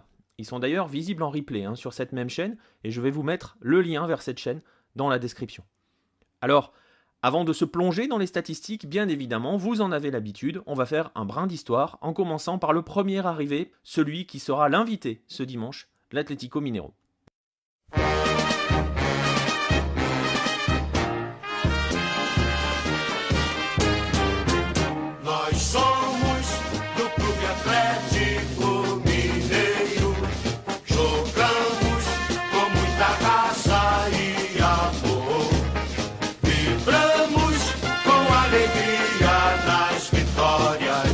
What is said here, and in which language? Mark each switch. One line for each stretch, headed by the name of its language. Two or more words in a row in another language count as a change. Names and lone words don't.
French: Ils sont d'ailleurs visibles en replay sur cette même chaîne, et je vais vous mettre le lien vers cette chaîne dans la description. Alors, avant de se plonger dans les statistiques, bien évidemment, vous en avez l'habitude, on va faire un brin d'histoire en commençant par le premier arrivé, celui qui sera l'invité ce dimanche, l'Atlético Mineiro.
Portuguese: Nós somos do Clube Atlético Mineiro, jogamos com muita raça e amor, vibramos com alegria nas vitórias.